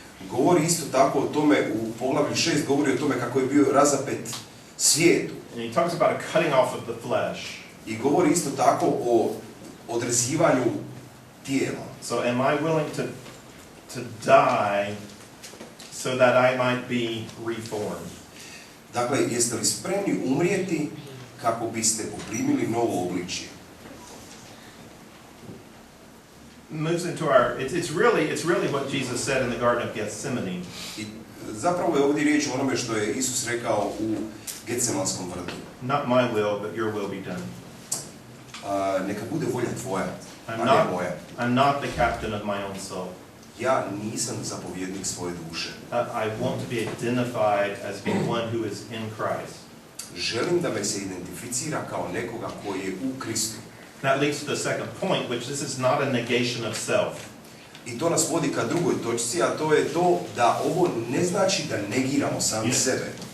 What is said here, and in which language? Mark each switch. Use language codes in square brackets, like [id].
[hr] Govori isto tako o tome, u poglavlju 6 govori o tome kako je bio razapet svijetu. [en] And he talks about a cutting off of the flesh. [hr] I govori isto tako o odrezivanju tijela. [en] So am I willing to die so that I might be reformed? [hr] Dakle, jeste li spremni umrijeti kako biste poprimili novo obličje? [en] Moves into our, it's really what Jesus said in the Garden of Gethsemane. [hr] I zapravo je ovdje riječ o onome što je Isus rekao u Getsemanskom vrtu. [en] Not my will, but your will be done. [hr] Neka bude volja tvoja, a ne moja. [en] I'm not the captain of my own soul. [hr] Ja nisam zapovjednik svoje duše. [en] I want to be identified as being one who is in Christ. [hr] Želim da me se identificira kao nekoga koji je u Kristu. [en] That leads to the second point, which this is not a negation of self. [hr] I to nas vodi ka drugoj točci, a to je to da ovo ne znači da negiramo sami sebe.